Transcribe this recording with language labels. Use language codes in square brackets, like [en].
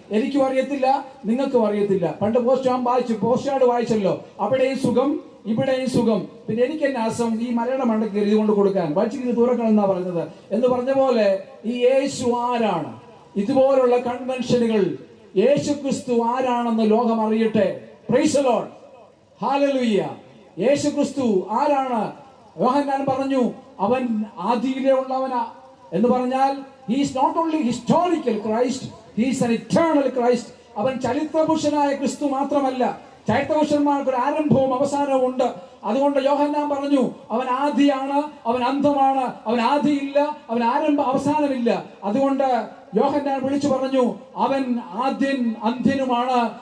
[ml] എനിക്കും അറിയത്തില്ല, നിങ്ങൾക്കും അറിയത്തില്ല. പണ്ട് പോസ്റ്റ് വായിച്ചല്ലോ, അവിടെയും സുഖം ഇവിടെയും സുഖം, പിന്നെ എനിക്ക് തന്നെ അസം ഈ മലയുടെ മണ്ടയ്ക്ക് എഴുതി കൊണ്ട് കൊടുക്കാൻ വായിച്ചിട്ട് തുറക്കണം എന്നാ പറഞ്ഞത് എന്ന് പറഞ്ഞ പോലെ ഈ യേശു ആരാണ്? ഇതുപോലുള്ള കൺവെൻഷനുകൾ യേശു ക്രിസ്തു ആരാണെന്ന് ലോകം അറിയട്ടെ. [en] praise the Lord, [ml] hallelujah. യേശു ക്രിസ്തു ആരാണ്? യോഹന്നാൻ പറഞ്ഞു അവൻ ആദിയിലെ ഉള്ളവനാ എന്ന് പറഞ്ഞാൽ [en] he is not only historical Christ, he is an eternal Christ. [ml] അവൻ ചരിത്രപുരുഷനായ ക്രിസ്തു മാത്രമല്ല, ചരിത്രപുരുഷന്മാർക്ക് ഒരു ആരംഭവും അവസാനവും ഉണ്ട്. അതുകൊണ്ട് യോഹന്നാൻ പറഞ്ഞു അവൻ ആദിയാണ്, അവൻ അന്തമാണ്, അവൻ ആദിയില്ല, അവൻ അവസാനമില്ല. അതുകൊണ്ട് യോഹന്നാൻ വിളിച്ചു പറഞ്ഞു അവൻ ആദ്യൻ അന്ത്യനുമാണ്.